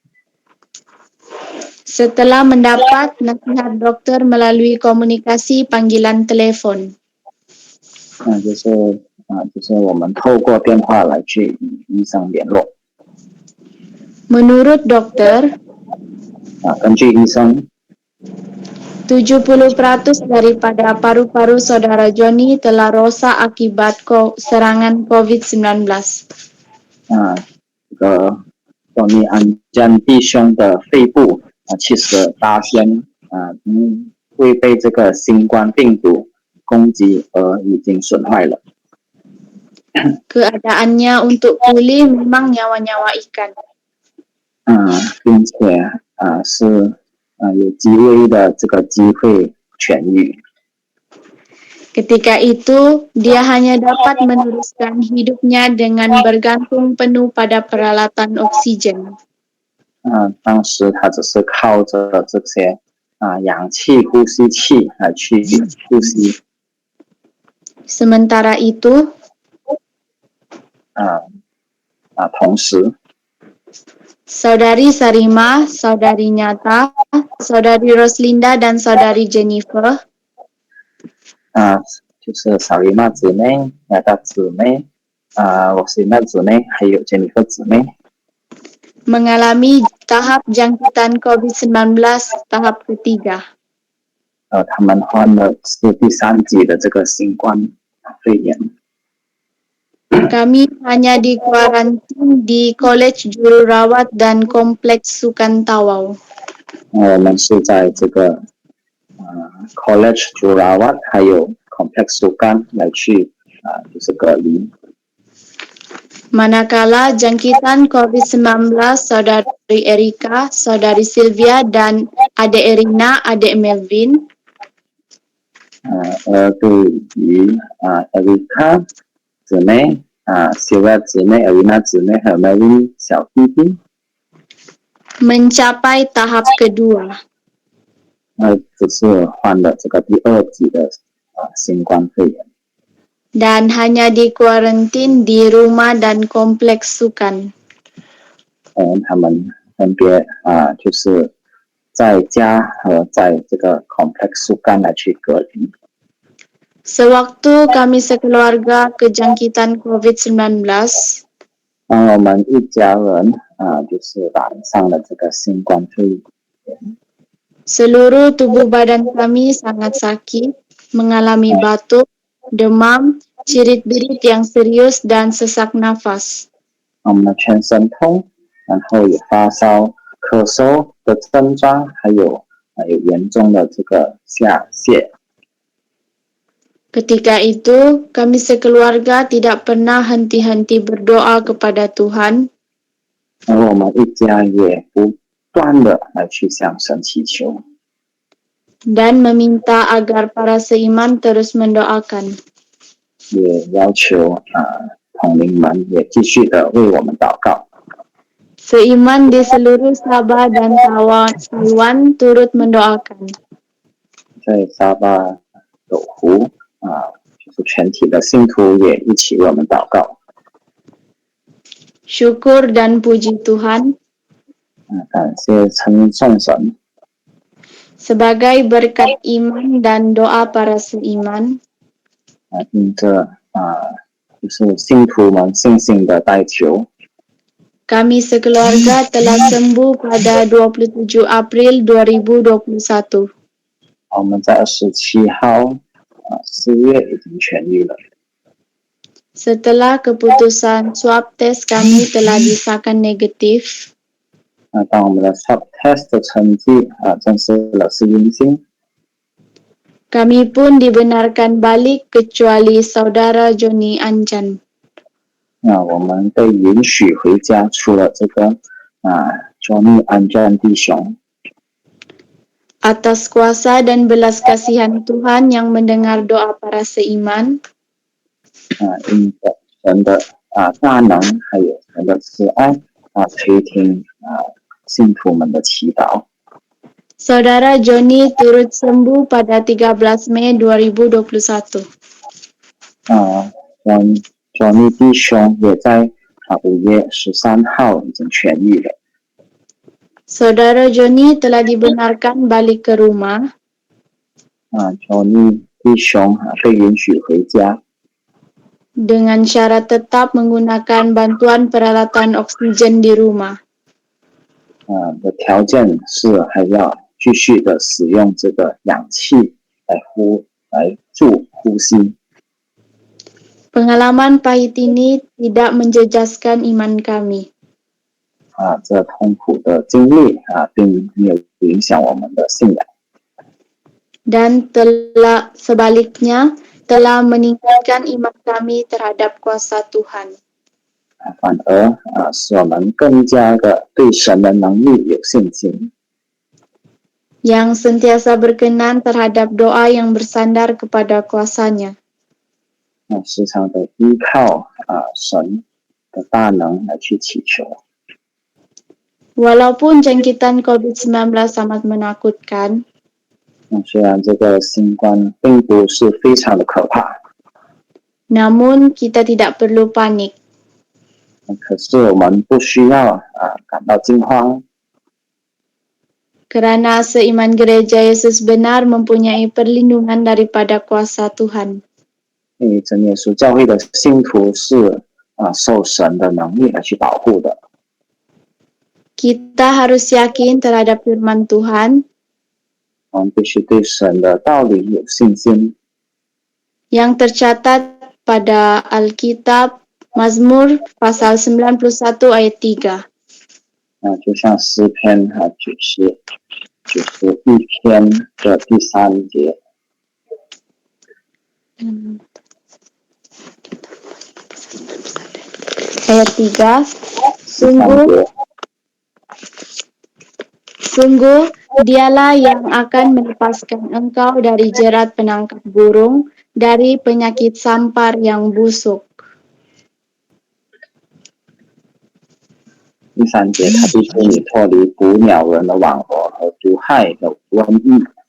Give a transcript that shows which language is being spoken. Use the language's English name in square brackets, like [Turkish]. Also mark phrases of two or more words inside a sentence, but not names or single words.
[Malay] Setelah mendapat nasihat dokter melalui komunikasi panggilan telepon. [Chinese] 就是我们透过电话来去与医生联络。 [Malay] Menurut dokter, [Chinese] 根据医生， [Malay] 70% daripada paru-paru saudara Johnny telah rosak akibat serangan COVID-19. [Chinese] 这个Johnny 安正弟兄的肺部78%会被这个新冠病毒攻击而已经损坏了。 [Malay] Keadaannya untuk pulih memang nyawa-nyawa ikan. [Chinese] 并且是有极微的这个机会痊愈。 [Malay] Ketika itu, dia hanya dapat meneruskan hidupnya dengan bergantung penuh pada peralatan oksigen. [Chinese] 当时他只是靠着这些氧气呼吸器来去呼吸。 [Malay] Sementara itu, [Chinese] 同时 [Malay] Saudari Sarima, Saudari Nyata, Saudari Roslinda, dan Saudari Jennifer [Chinese] 就是小姨妈姊妹、雅达姊妹、我是那姊妹，还有Jennifer姊妹 [Malay] mengalami tahap jangkitan COVID-19 tahap ketiga. [Chinese] 他们患的是第3级的这个新冠肺炎。 [Malay] Kami hanya dikuarantin di College Jururawat dan Kompleks Sukan Tawau. [Chinese] 我们是在这个College Jururawat 还有 Kompleks Sukan 来去就是隔离。 [Malay] Manakala jangkitan COVID-19 Saudari Erika, Saudari Sylvia, dan Adik Erina, Adik Melvin [Chinese] 对于Erika 姊妹、Sylvia 姊妹、Erina 姊妹还有 Melvin 小弟弟， [Malay] mencapai tahap kedua. [Chinese] 只是患了这个第2级的新冠肺炎。 [Malay] Dan hanya dikuarantin di rumah dan kompleks sukan. [Chinese] 他们分别就是在家和在这个 Kompleks Sukan 来去隔离。 [Malay] Sewaktu kami sekeluarga kejangkitan COVID-19, [Chinese] 当我们一家人就是染上了这个新冠肺炎， [Malay] seluruh tubuh badan kami sangat sakit, mengalami batuk, demam, cirit-birit yang serius, dan sesak nafas. [Chinese] 我们的全身痛，然后有发烧、咳嗽的症状，还有严重的这个下泻。 [Malay] Ketika itu, kami sekeluarga tidak pernah henti-henti berdoa kepada Tuhan [Chinese] 而我们一家也不断的来去向神祈求， [Malay] dan meminta agar para seiman terus mendoakan. [Chinese] 也要求同龄们也继续的为我们祷告。 [Malay] Seiman di seluruh Sabah dan Taiwan turut mendoakan. [Chinese] 在沙巴斗湖就是全体的信徒也一起为我们祷告。 [Malay] Syukur dan puji Tuhan, [Chinese] 感谢称颂神， [Malay] sebagai berkat iman dan doa para seiman, [Chinese] 因着就是信徒们信心的代求， [Malay] kami sekeluarga telah sembuh pada 27 April 2021. [Chinese] 我们在27号4月已经痊愈了。 [Malay] Setelah keputusan [English] swab test [Malay] kami telah disahkan negatif, [Chinese] 当我们的 [English] swab test [Chinese] 的成绩证实了是阴性， [Malay] kami pun dibenarkan balik kecuali saudara Joni Anjan. [Chinese] 我们被允许回家，除了这个Johnny Anjan弟兄。 [Malay] Atas kuasa dan belas kasihan Tuhan yang mendengar doa para seiman, [Chinese] 因着神的大能，还有神的慈爱垂听信徒们的祈祷。 [Malay] Saudara Joni turut sembuh pada 13 Mei 2021. [Chinese] Johnny 弟兄也在5月13号已经痊愈了。 [Malay] Saudara Joni telah dibenarkan balik ke rumah. [Chinese] Johnny 弟兄被允许回家， [Malay] dengan syarat tetap menggunakan bantuan peralatan oksigen di rumah. [Chinese] 的条件是还要继续的使用这个氧气来助呼吸。 [Malay] Pengalaman pahit ini tidak menjejaskan iman kami. [Chinese] 这痛苦的经历并没有影响我们的信仰。 [Malay] Dan sebaliknya, telah meningkatkan iman kami terhadap kuasa Tuhan. [Chinese] 反而使我们更加的对神的能力有信心。 [Malay] Yang sentiasa berkenan terhadap doa yang bersandar kepada kuasanya. [Chinese] 时常的依靠神的大能来去祈求。 [Malay] Walaupun jangkitan COVID-19 sangat menakutkan, [Chinese] 虽然这个新冠病毒是非常的可怕， [Malay] namun kita tidak perlu panik. [Chinese] 可是我们不需要感到惊慌， [Malay] Kerana seiman gereja Yesus benar mempunyai perlindungan daripada kuasa Tuhan. [Chinese] 因为真耶稣教会的信徒是受神的能力来去保护的。 [Malay] Kita harus yakin terhadap firman Tuhan [Chinese] 我们必须对神的道理有信心， [Malay] yang tercatat pada Alkitab Mazmur pasal 91 ayat 3. [Chinese] 就像诗篇91篇的第3节， [Malay] Ayat 3. [Chinese] 3节 [Malay] Sungguh, dialah yang akan melepaskan engkau dari jerat penangkap burung, dari penyakit sampar yang busuk. [Chinese] 第3节，他必使你脱离捕鸟人的网罗和毒害的瘟疫。